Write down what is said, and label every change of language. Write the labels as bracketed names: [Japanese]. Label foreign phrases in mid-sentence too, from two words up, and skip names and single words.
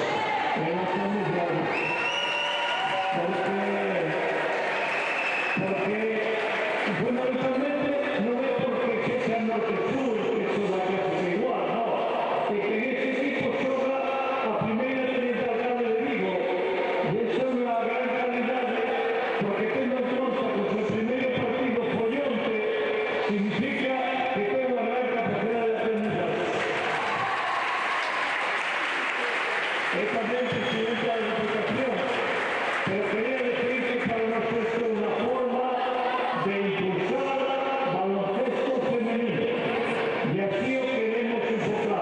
[Galician] porque fundamentalmente non é porque que sea norte-sur, que son da clase igual, no, é que este equipo xoga a primeira Trinidad Grande de Vigo, e esa é unha gran calidade, porque tendo en conta que o seu primeiro partido foi onte, significa que ten unha gran capacidade de aprendizaje. É tamén presidente da Diputación, [Spanish] pero quería decir que para nosotros esto es una forma de impulsar baloncesto femenino, y así lo queremos enfocar.